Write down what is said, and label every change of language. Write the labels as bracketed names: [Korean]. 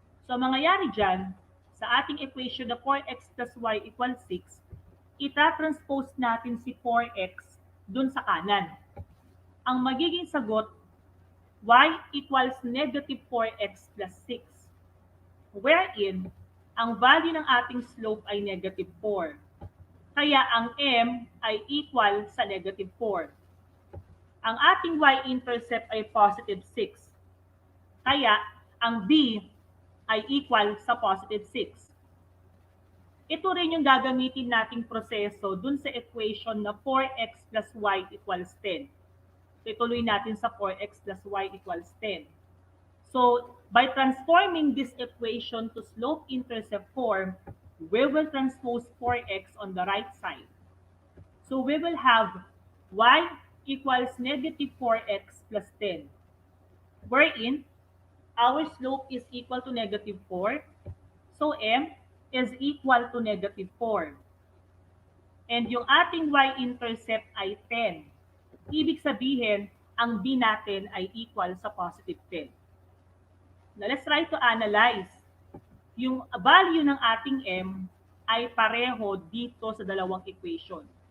[Filipino] So, mangyayari dyan, sa ating equation na 4x plus y equals 6, ita-transpose natin si 4x dun sa kanan. Ang magiging sagot, y equals negative 4x plus 6. Wherein, ang value ng ating slope ay negative 4. Kaya ang m ay equal sa negative 4. Ang ating y-intercept ay positive 6. Kaya ang b ay equal sa positive 6. Ito rin yung gagamitin nating proseso dun sa equation na 4x plus y equals 10. So ituloy natin sa 4x plus y equals 10. [English] So by transforming this equation to slope-intercept form, we will transpose 4x on the right side. So we will have y equals negative 4x plus 10. Wherein, Our slope is equal to negative 4. So M is equal to negative 4. [Filipino] And yung ating y-intercept ay 10. Ibig sabihin, ang b natin ay equal sa positive 10. [English] Now, let's try to analyze. [Filipino] Yung value ng ating m ay pareho dito sa dalawang equation.